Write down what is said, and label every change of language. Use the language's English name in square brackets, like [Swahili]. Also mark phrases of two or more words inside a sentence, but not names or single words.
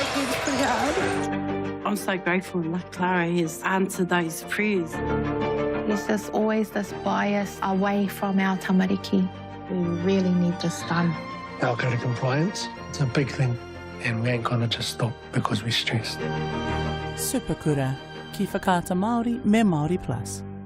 [English] I'm so grateful that Clara has answered those prayers. There's just always this bias away from our tamariki. We really need this done. Alcohol compliance, it's a big thing, and we ain't gonna just stop because we're stressed. [Māori] Superkura, ki whakaata Māori me Māori Plus.